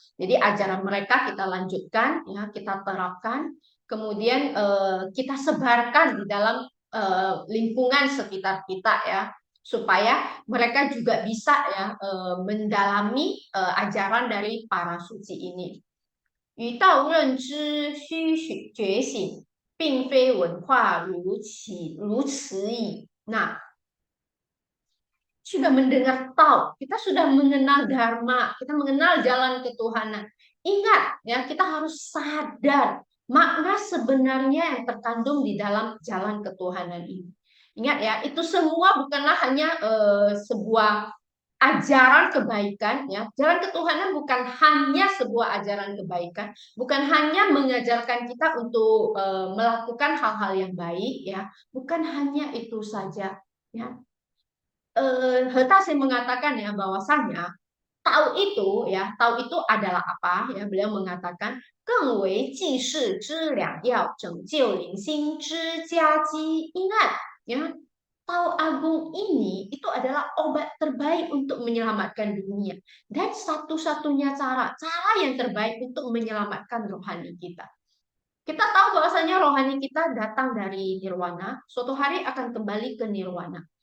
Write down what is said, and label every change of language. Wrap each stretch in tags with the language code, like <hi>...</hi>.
<id>Jadi ajaran mereka kita lanjutkan ya, kita terapkan, kemudian kita sebarkan di dalam lingkungan sekitar kita ya, supaya mereka juga bisa ya mendalami ajaran dari para suci ini.</id> <zh>于道认知须觉醒，并非文化如此矣。</zh> <id>Nah, sudah mendengar tahu, kita sudah mengenal dharma, kita mengenal jalan ketuhanan. Ingat ya, kita harus sadar makna sebenarnya yang terkandung di dalam jalan ketuhanan ini. Ingat ya, itu semua bukanlah hanya sebuah ajaran kebaikan ya. Jalan ketuhanan bukan hanya sebuah ajaran kebaikan, bukan hanya mengajarkan kita untuk melakukan hal-hal yang baik ya, bukan hanya itu saja ya. Hetasin mengatakan ya bahwasanya tahu itu ya, tahu itu adalah apa ya?</id> <zh>Beliau mengatakan 更为济世之良药，拯救人心之佳机.</zh> <id>Ingat ya, tahu agung ini itu adalah obat terbaik untuk menyelamatkan dunia dan satu-satunya cara yang terbaik untuk menyelamatkan rohani kita. Kita tahu bahwasanya rohani kita datang dari nirwana, suatu hari akan kembali ke nirwana.</id>